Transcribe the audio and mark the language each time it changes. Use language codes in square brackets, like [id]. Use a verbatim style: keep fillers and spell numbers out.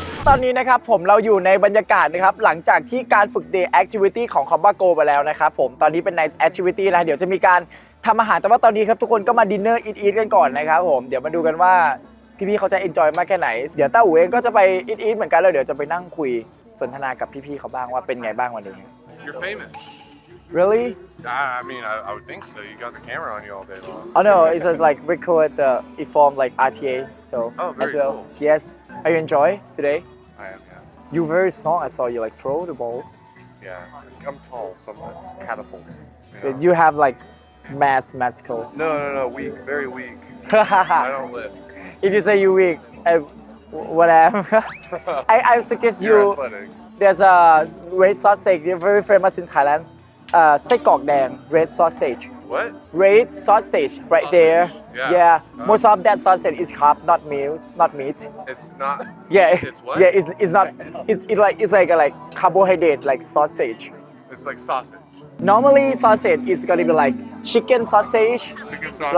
[th] ตอนนี้นะครับผมเราอยู่ในบรรยากาศนะครับหลังจากที่การฝึก Day Activity ของ Combago ไปแล้วนะครับผมตอนนี้เป็น Night Activity แล้วเดี๋ยวจะมีการทำอาหารแต่ว่าตอนนี้ครับทุกคนก็มา Dinner Eat Eat กันก่อนนะครับผมเดี๋ยวมาดูกันว่าพี่ๆเขาจะ Enjoy มากแค่ไหนเดี๋ยวต้าอู๋เองก็จะไป Eat Eat เหมือนกันแล้วเดี๋ยวจะไปนั่งคุยสนทนากับพี่ๆเขาบ้างว่าเป็นไงบ้างวันนี้ [en] You're famous. Really I I mean, I, I would think so. You got the camera on you all day long. Oh no it's like record the it's from like อาร์ ที เอ so Oh, very as well cool. yes are you enjoy today I am, yeah. You very strong. I saw you like throw the ball. Yeah. I'm tall, somewhat. Catapult. You know? But you have like mass muscle. No, no, no. Weak. Very weak. I If don't lift. you say you weak, I, what am? I I suggest You're you. athletic. There's a red sausage. They're very famous in Thailand. Uh, ไส้กรอกแดง red sausage. What? Red sausage right there. Yeah. Uh, Most of that sausage is carb, not meat, not meat. It's not. Yeah. It's what? Yeah. It's it's not. It's it like it's like a, like carbohydrate like sausage. It's like sausage. Normally sausage is gonna be like chicken sausage, Chicken sausage.